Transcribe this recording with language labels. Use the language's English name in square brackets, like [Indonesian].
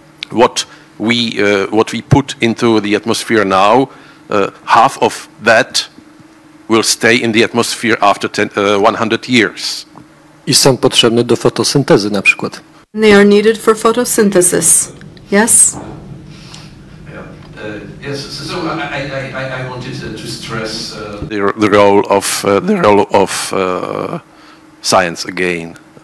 [English] What we put into the atmosphere now, half of that will stay in the atmosphere after 100 years. [Polish] I są potrzebne do fotosyntezy na przykład. [English] They are needed for photosynthesis. Yes? Yes, so I wanted to stress the role of science again.